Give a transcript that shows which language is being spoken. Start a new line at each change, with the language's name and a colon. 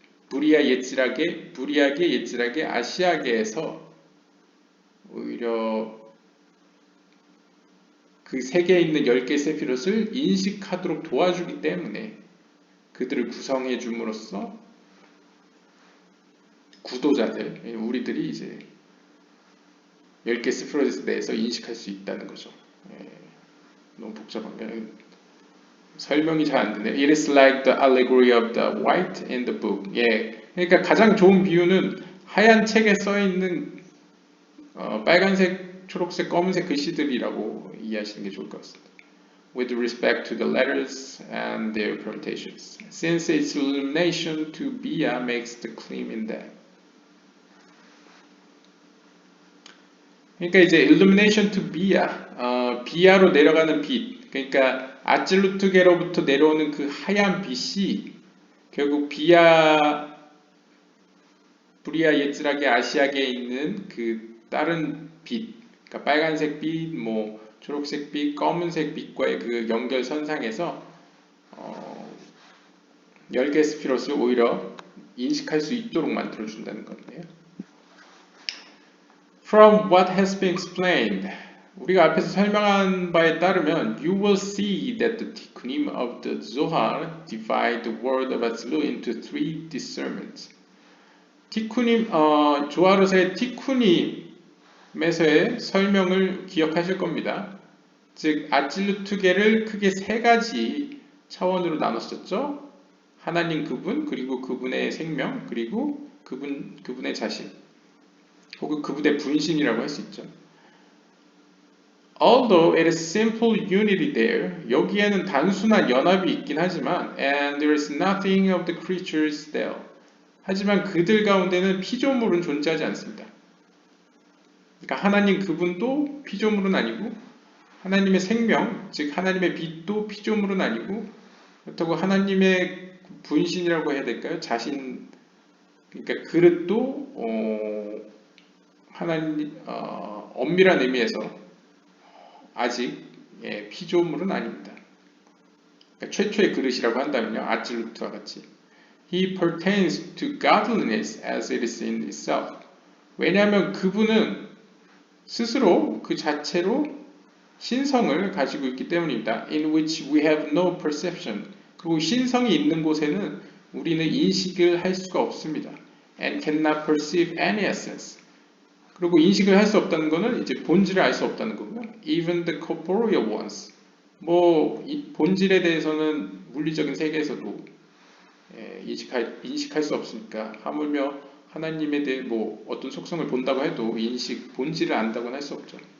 Korean: 부리아게, 예찌라게, 아시아계에서 오히려 그 세계에 있는 10개의 세피롯을 인식하도록 도와주기 때문에 그들을 구성해 줌으로써 구도자들, 우리들이 이제 10개 세피롯에 대해서 인식할 수 있다는 거죠. 너무 복잡한가요? 설명이 잘 안 되네요.
English: It is like the allegory of the white in the book.
Korean: 그러니까 가장 좋은 비유는 하얀 책에 써 있는 빨간색, 초록색, 검은색 글씨들이라고 이해하시는 게 좋을 것 같습니다.
English: With respect to the letters and their permutations, since its illumination to Bia makes the claim in that.
Korean: 그러니까 이제
English: illumination to Bia,
Korean: 비아로 내려가는 빛, 그러니까 아찔루트계로부터 내려오는 그 하얀 빛이 결국 부리아 예츠라게 아시아계에 있는 그 다른 빛, 그러니까 빨간색 빛, 뭐 초록색 빛, 검은색 빛과의 그 연결선상에서 10개 스피롯을 오히려 인식할 수 있도록 만들어준다는 건데요.
English: From what has been explained,
Korean: 우리가 앞에서 설명한 바에 따르면
English: you will see that the tikkunim of the Zohar divide the world of Atzilut into three discernments.
Korean: 티쿠님, 조아르의 티쿠님에서의 설명을 기억하실 겁니다. 즉 아찔루트계를 크게 세 가지 차원으로 나눴었죠. 하나님 그분, 그리고 그분의 생명, 그리고 그분의 자신, 혹은 그분의 분신이라고 할 수 있죠.
English: Although it is simple unity there,
Korean: 여기에는 단순한 연합이 있긴 하지만
English: and there is nothing of the creatures there.
Korean: 하지만 그들 가운데는 피조물은 존재하지 않습니다. 그러니까 하나님 그분도 피조물은 아니고 하나님의 생명, 즉 하나님의 빛도 피조물은 아니고 그렇다고 하나님의 분신이라고 해야 될까요? 자신, 그러니까 그릇도 하나님 엄밀한 의미에서 아직 피조물은 아닙니다. 그러니까 최초의 그릇이라고 한다면요, 아찔루트와 같이
English: He pertains to godliness as it is in itself.
Korean: 왜냐하면 그분은 스스로 그 자체로 신성을 가지고 있기 때문입니다.
English: In which we have no perception.
Korean: 그리고 신성이 있는 곳에는 우리는 인식을 할 수가 없습니다.
English: And cannot perceive any essence.
Korean: 그리고 인식을 할 수 없다는 것은 이제 본질을 알 수 없다는 거고요.
English: Even the corporeal ones.
Korean: 이 본질에 대해서는 물리적인 세계에서도 인식할 수 없으니까 하물며 하나님에 대해 어떤 속성을 본다고 해도 본질을 안다고는 할 수 없죠.